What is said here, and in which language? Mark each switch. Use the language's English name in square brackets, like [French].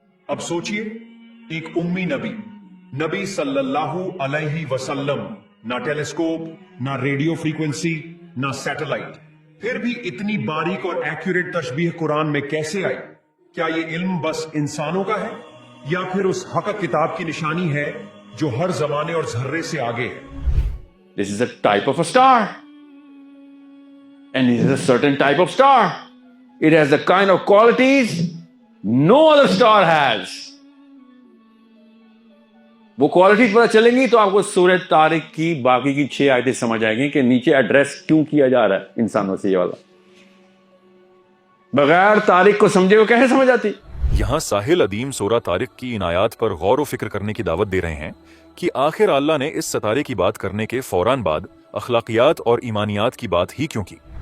[Hindi] अब सोचिए, एक उम्मी नबी सल्लल्लाहु अलैहि वसल्लम, ना टेलीस्कोप, ना रेडियो फ्रीक्वेंसी, ना सैटेलाइट, फिर भी इतनी बारीक और एक्यूरेट तशबीह कुरान में कैसे आई? क्या ये इल्म बस इंसानों का है या फिर उस हक किताब की निशानी है जो हर जमाने और जर्रे से आगे है? [English] This is a type of a star, and it is a certain type of star. It has the kind of qualities no other star has. [Hindi] वो क्वालिटीज पता चलेंगी तो आपको सूरह तारिक की बाकी की 6 आयतें समझ आएंगी कि नीचे एड्रेस क्यों किया जा रहा है इंसानों से। ये वाला बगैर तारिक को समझे वो कैसे समझ आती? यहाँ साहिल अदीम सूरह तारिक की इन आयात पर गौर व फिक्र करने की दावत दे रहे हैं कि आखिर अल्लाह ने इस सितारे की बात करने के फौरन बाद अखलाकियात और ईमानियात की बात ही क्यों की?